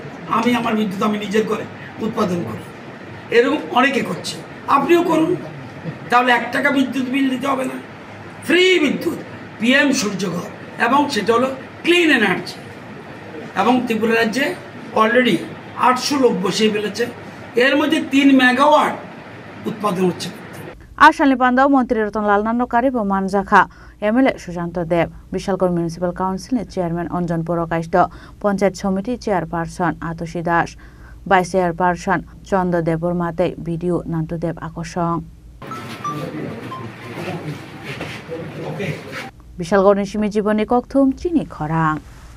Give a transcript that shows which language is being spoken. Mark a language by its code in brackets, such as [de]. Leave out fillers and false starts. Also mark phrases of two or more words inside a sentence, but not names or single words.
[bn] আমার বিদ্যুৎ আমি নিজের করে উৎপাদন করি, এরকম অনেকে করছে, আপনিও করুন, তাহলে 1 টাকা বিদ্যুৎ বিল দিতে হবে না। ফ্রি বিদ্যুৎ, পিএম সূর্যঘর, এবং সেটা হলো [en] clean energy. [bn] এবং ত্রিপুরা রাজ্যে অলরেডি 800 লোক বসিয়ে ফেলেছে, এর মধ্যে 3 মেগাওয়াট উৎপাদন হচ্ছে। [trp] आशालनि पान्डाव मन्त्री रतनलाल नाथ कारिबो मानजाखा एमएलए सुशांत देव बिशालगढ़ म्युनिसिपल काउंसिलनि चेयरमैन अंजन पुरकायस्थ पंचायत समिति चेयरपार्सन आतुषी दास [en] vice chairperson [trp] चंद्र देवर माते भिडिओ नान्तुदेव आकर्षण বিশালগড় নিশিমি জীবনী ককথুম চিনি খরাং।